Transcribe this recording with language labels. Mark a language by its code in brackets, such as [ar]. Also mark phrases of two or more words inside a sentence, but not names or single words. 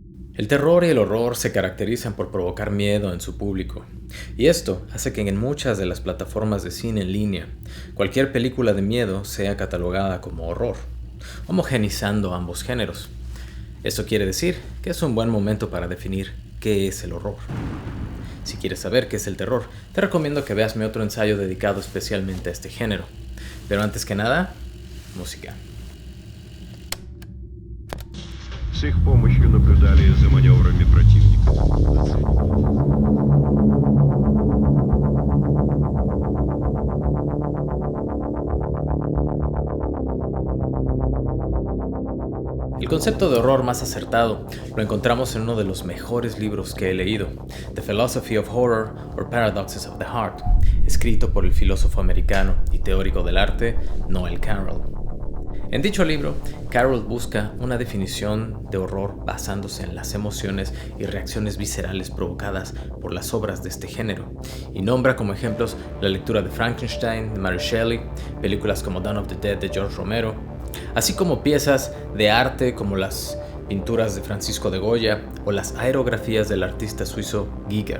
[es] El terror y el horror se caracterizan por provocar miedo en su público, y esto hace que en muchas de las plataformas de cine en línea, cualquier película de miedo sea catalogada como horror, homogeneizando ambos géneros. Esto quiere decir que es un buen momento para definir qué es el horror. Si quieres saber qué es el terror, te recomiendo que veas mi otro ensayo dedicado especialmente a este género. Pero antes que nada, música. [ru] С их помощью наблюдали за маневрами противника. [es] El concepto de horror más acertado lo encontramos en uno de los mejores libros que he leído, [en] The Philosophy of Horror or Paradoxes of the Heart, [es] escrito por el filósofo americano y teórico del arte Noel Carroll. En dicho libro, Carroll busca una definición de horror basándose en las emociones y reacciones viscerales provocadas por las obras de este género, y nombra como ejemplos la lectura de Frankenstein de Mary Shelley, películas como Dawn of the Dead de George Romero, así como piezas de arte como las pinturas de Francisco de Goya o las aerografías del artista suizo Giger.